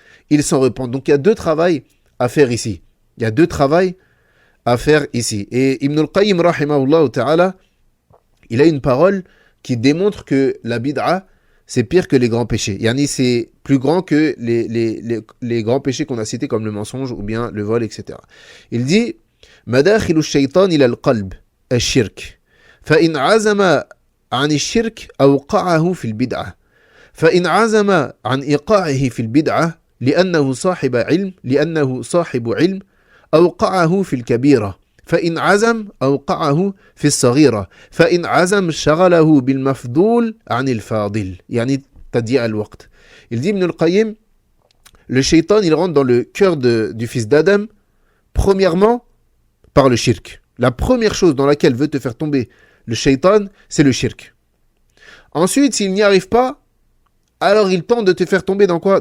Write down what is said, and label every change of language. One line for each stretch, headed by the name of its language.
French: Donc, il y a deux travails à faire ici. Et Ibn al-Qayyim, rahimahullah ta'ala, il a une parole qui démontre que la bid'a, c'est pire que les grands péchés. C'est plus grand que les grands péchés qu'on a cités comme le mensonge ou bien le vol, etc.
Arabic: Il dit مداخل الشيطان إلى القلب الشرك فإن عزم عن الشرك أوقعه في البدعة فإن عزم عن إيقاعه في البدعة لأنه صاحب علم أوقعه في الكبيرة فإن عزم أوقعه في الصغيرة فإن عزم شغله بالمفضول عن الفاضل تضييع الوقت.
French: Il dit Ibn al-Qayyim, le shaitan il rentre dans le cœur du fils d'Adam premièrement par le shirk. La première chose dans laquelle veut te faire tomber le shaitan, c'est le shirk. Ensuite, s'il n'y arrive pas, alors il tente de te faire tomber dans quoi?